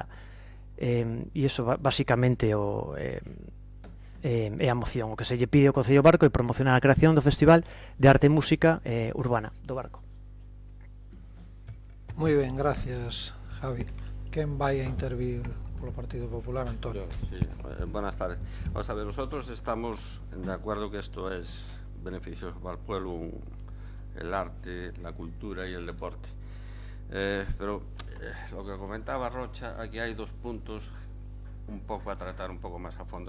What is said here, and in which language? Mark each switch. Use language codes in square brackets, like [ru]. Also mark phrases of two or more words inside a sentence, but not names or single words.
[gl] E iso basicamente é a moción, o que se lle pide ao Concello Barco é promocionar a creación do Festival de Arte e Música Urbana do Barco. Moi ben, gracias, Javi. Quen vai a intervir polo Partido Popular, Antonio? [es] Sí, buenas tardes. Vamos a ver, nosotros estamos de acuerdo que esto es beneficioso para el pueblo, el arte, la cultura y el deporte. Pero lo que comentaba Rocha, aquí hay dos puntos un poco a tratar un poco más a fondo.